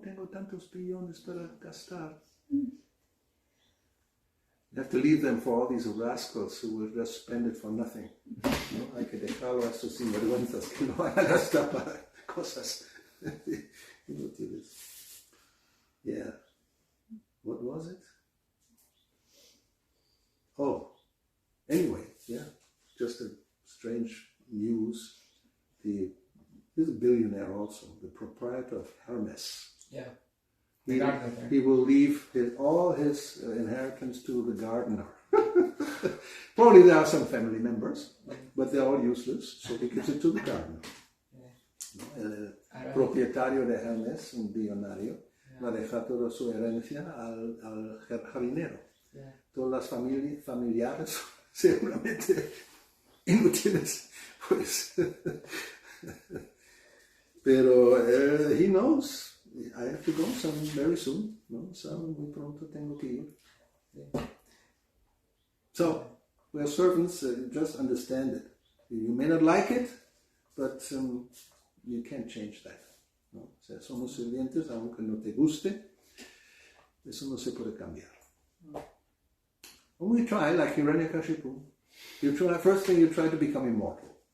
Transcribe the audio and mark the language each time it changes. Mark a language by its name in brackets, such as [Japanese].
[Spanish] Tengo tantos billones para gastar. [English] You have to leave them for all these rascals who will just spend it for nothing. [Spanish] ¿No? Hay que dejarlo a estos sinvergüenzas que no van a gastar para cosas inútiles. [English] Yeah. What was it? Oh, anyway, yeah. Just a strange news. He's a billionaire also, the proprietor of Hermes. Yeah. He will leave all his inheritance to the gardener. Probably there are some family members, but they're all useless, so he gives it to the gardener. Yeah. ¿No? [Spanish] El propietario de Hermes, un billonario, va a dejar toda su herencia al jardinero. [English] Yeah. [Spanish] Todas las familiares seguramente inútiles, pues. [English] Pero he knows. I have to go very soon, no? [Spanish] So muy pronto tengo que ir. [English] Yeah. So, we are servants, just understand it. You may not like it, but you can't change that. [Spanish] ¿No? O sea, somos sirvientes, aunque no te guste, eso no se puede cambiar. [English] When we try, like Hiranyakashipu, first thing you try to become immortal.